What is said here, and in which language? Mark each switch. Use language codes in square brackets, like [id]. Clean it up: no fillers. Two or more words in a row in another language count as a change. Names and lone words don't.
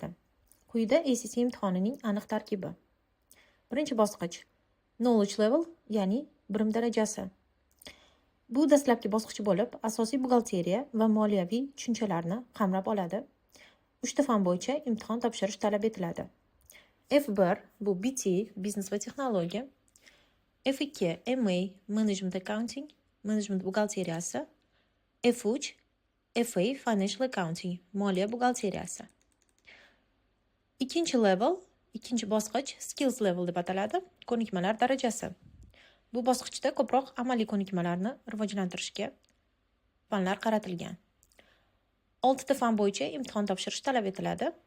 [uz] Quyida ECC imtihonining aniq tarkibi. Birinchi bosqich [en] knowledge level, [uz] ya'ni bilim darajasi. Bu dastlabki bosqich bo'lib, asosiy buxgalteriya va moliyaviy tushunchalarni qamrab oladi. 3 ta fan bo'yicha imtihon topshirish talab etiladi. F1 bu BT, biznes va texnologiya. F2 MA, [en] management accounting, management buxgalteriyasi. F3 FA, financial accounting, [uz] moliya buxgalteriyasi. Ikkinchi level, ikkinchi bosqich [en] skills level [uz] deb ataladi, ko'nikmalar darajasi. Bu bosqichda ko'proq amaliy ko'nikmalarni rivojlantirishga fanlar qaratilgan. 6 ta fan bo'yicha imtihon topshirish talab etiladi.